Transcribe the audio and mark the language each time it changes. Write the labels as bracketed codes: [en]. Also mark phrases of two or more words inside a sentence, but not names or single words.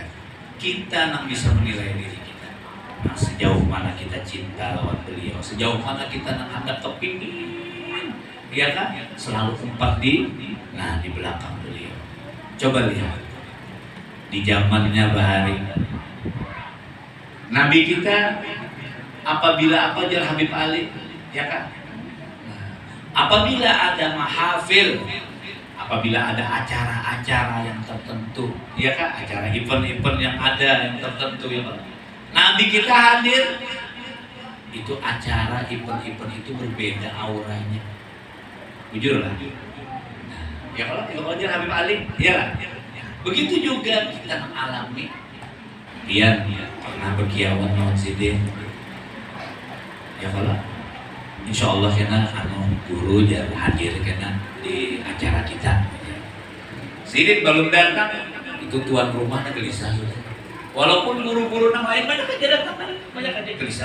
[bjn] Kita nang bisa menilai diri kita. Nah, sejauh mana kita cinta lawan beliau, sejauh mana kita nang hadap kepingin ya kan, selalu umpat di belakang beliau. Coba lihat di zamannya bahari Nabi kita apabila apa jar Habib Ali ya kan, apabila ada mahafil, apabila ada acara-acara yang tertentu ya kan, acara event-event yang ada yang tertentu ya kan, Nabi kita hadir, itu acara event-event itu berbeda auranya. Jujur lah. Nah, ya kalau aja Habib Ali, ya lah. [id] Begitu juga kita mengalami. [bjn] Dia pernah berkiawan lawan sidin. Ya kalau, [ar] إن شاء الله [bjn] kena guru jangan hadir kena di acara kita. Sidin belum datang, itu tuan rumahnya gelisah. Walaupun guru-guru yang lain banyak aja datang, banyak aja gelisah.